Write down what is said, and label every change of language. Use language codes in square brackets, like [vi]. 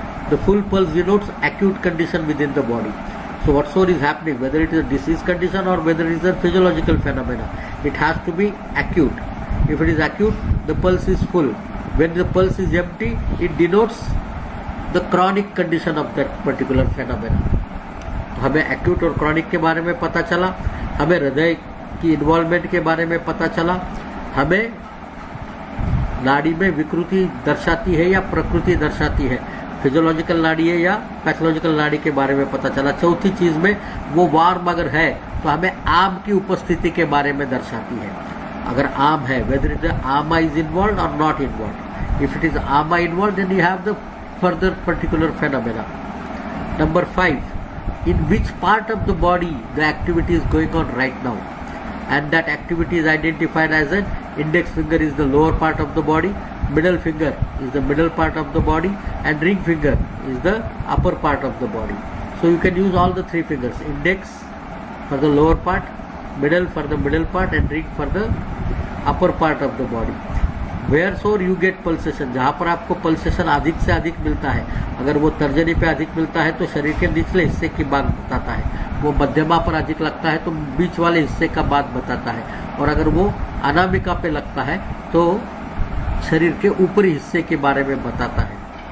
[en] The full pulse denotes acute condition within the body. So whatsoever is happening, whether it is a disease condition or whether it is a physiological phenomena, it has to be acute. If it is acute, the pulse is full. When the pulse is empty, it denotes the chronic condition of that particular phenomena. [hi] हमें acute और chronic के बारे में पता चला, हमें हृदय की इन्वॉल्वमेंट के बारे में पता चला, हमें नाड़ी में विकृति दर्शाती है या प्रकृति दर्शाती है, फिजियोलॉजिकल नाड़ी है या पैथोलॉजिकल नाड़ी के बारे में पता चला। चौथी चीज में वो वार्म अगर है तो हमें आम की उपस्थिति के बारे में दर्शाती है। अगर आम है, [en] Whether it ama is involve or not involve. If it is ama involve, then you have the further particular phenomena. Number 5, in which part of the body the activity is going on right now. and that activity is identified as an index finger is the lower part of the body, middle finger is the middle part of the body, and ring finger is the upper part of the body. So you can use all the three fingers, index for the lower part, middle for the middle part, and ring for the upper part of the body. Where so you get pulsation, [hi] जहाँ पर आपको pulsation अधिक से अधिक मिलता है, अगर वो तर्जनी पे अधिक मिलता है तो शरीर के निचले हिस्से की बात बताता है, वो मध्यमा पर अधिक लगता है तो बीच वाले हिस्से का बात बताता है, और अगर वो अनामिका पे लगता है तो शरीर के ऊपरी हिस्से के बारे में बताता है।